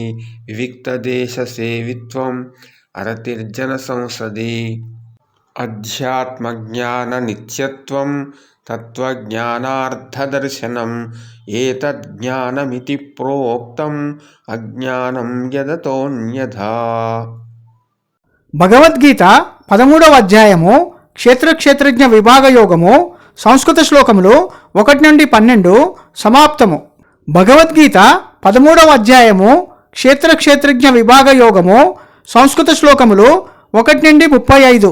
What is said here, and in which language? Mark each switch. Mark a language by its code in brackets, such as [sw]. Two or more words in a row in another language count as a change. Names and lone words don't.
[sa] विविक्तदेशसेवित्वम् अरतिर्जनसंसदि. अध्यात्मज्ञाननित्यत्वं तत्त्वज्ञानार्थदर्शनम् एतज्ज्ञानमिति प्रोक्तम् अज्ञानं यदतोऽन्यथा. [te] భగవద్గీత 13వ అధ్యాయము క్షేత్రజ్ఞ విభాగ యోగము. సంస్కృత శ్లోకములు 1 నుండి 12 సమాప్తము. భగవద్గీత 13వ అధ్యాయము క్షేత్రజ్ఞ విభాగ యోగము. సంస్కృత శ్లోకములు 1 నుండి 35.